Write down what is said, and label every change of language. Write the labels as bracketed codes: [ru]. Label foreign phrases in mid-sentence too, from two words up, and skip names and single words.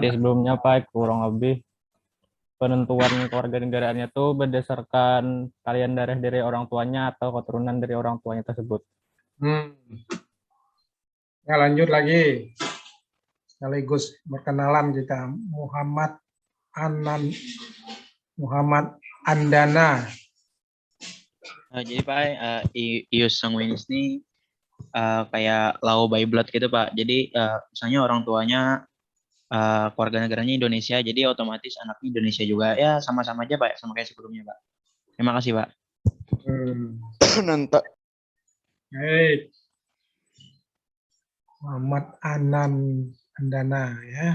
[id] seperti sebelumnya Pak, kurang lebih penentuan kewarganegaraannya itu berdasarkan kalian darah dari orang tuanya atau keturunan dari orang tuanya tersebut. Ya, lanjut lagi. Sekaligus berkenalan kita. Muhammad Andana. Jadi Pak, [la] ius sanguinis [id] ini kayak [en] law by blood [id] gitu Pak. Jadi misalnya orang tuanya keluarga negaranya Indonesia, jadi otomatis anaknya Indonesia juga. Ya sama-sama aja Pak, sama kayak sebelumnya Pak. Terima kasih Pak. Nanti. Baik. Muhammad Andana ya.